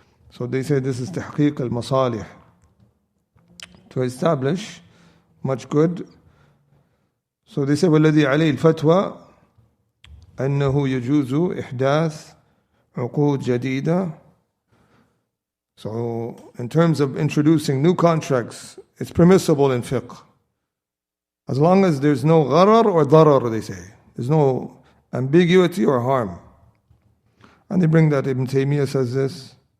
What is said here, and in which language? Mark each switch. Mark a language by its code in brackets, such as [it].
[en] So they say this is [ar] تحقيق المصالح, [en] to establish much good. So they say [ar] والذي عليه الفتوى أنه يجوز إحداث عقود جديدة. [en] So in terms of introducing new contracts, it's permissible in fiqh, as long as there's no gharar or darar, they say. There's no ambiguity or harm. And they bring that Ibn Taymiyyah says this.